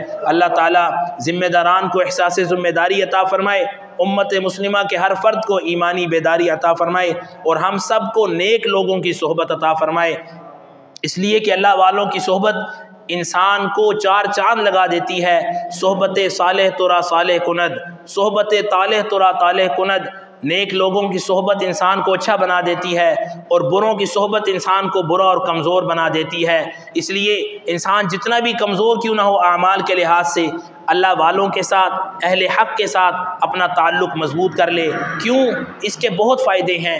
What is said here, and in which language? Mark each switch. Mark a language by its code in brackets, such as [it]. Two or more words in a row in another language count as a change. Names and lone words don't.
[ur] اللہ تعالیٰ ذمہ داران کو احساس ذمہ داری عطا فرمائے، امت مسلمہ کے ہر فرد کو ایمانی بیداری عطا فرمائے، اور ہم سب کو نیک لوگوں کی صحبت عطا فرمائے، اس لیے کہ اللہ والوں کی صحبت انسان کو چار چاند لگا دیتی ہے۔ [fa] صحبت صالح ترا صالح کند، صحبت طالح ترا طالح کند۔ [ur] نیک لوگوں کی صحبت انسان کو اچھا بنا دیتی ہے، اور بروں کی صحبت انسان کو برا اور کمزور بنا دیتی ہے۔ اس لیے انسان جتنا بھی کمزور کیوں نہ ہو اعمال کے لحاظ سے، اللہ والوں کے ساتھ، اہل حق کے ساتھ اپنا تعلق مضبوط کر لے۔ کیوں؟ اس کے بہت فائدے ہیں۔